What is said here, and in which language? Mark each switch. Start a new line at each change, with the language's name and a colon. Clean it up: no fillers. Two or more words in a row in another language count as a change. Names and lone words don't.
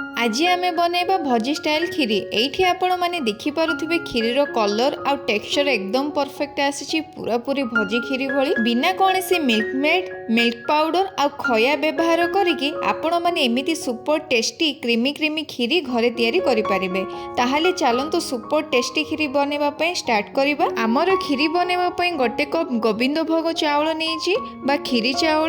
Odia: ଆଜି ଆମେ ବନେଇବା ଭୋଜି ଷ୍ଟାଇଲ୍ ଖିରି। ଏଠି ଆପଣ ମାନେ ଦେଖି ପାରୁଥିବେ ଖିରିର କଲର୍ ଆଉ ଟେକ୍ସଚର୍ ଏକଦମ୍ ପରଫେକ୍ଟ ଆସିଛି, ପୁରା ପୁରି ଭୋଜି ଖିରି ଭଳି ବିନା କୌଣସି
English: milk made milk powder
Odia: ଆଉ ଖୁଆ ବ୍ୟବହାର କରିକି ଆପଣ ମାନେ ଏମିତି
English: super tasty creamy creamy
Odia: ଖିରି ଘରେ ତିଆରି କରି ପାରିବେ। ତାହାଲେ ଚାଲନ୍ତୁ
English: super tasty
Odia: ଖିରି ବନେଇବା ପାଇଁ ଷ୍ଟାର୍ଟ କରିବା। ଆମର ଖିରି ବନେଇବା ପାଇଁ ଗୋଟେ କପ୍ ଗୋବିନ୍ଦ ଭୋଗ ଚାଉଳ ନେଇଛୁ ବା ଖିରି ଚାଉଳ।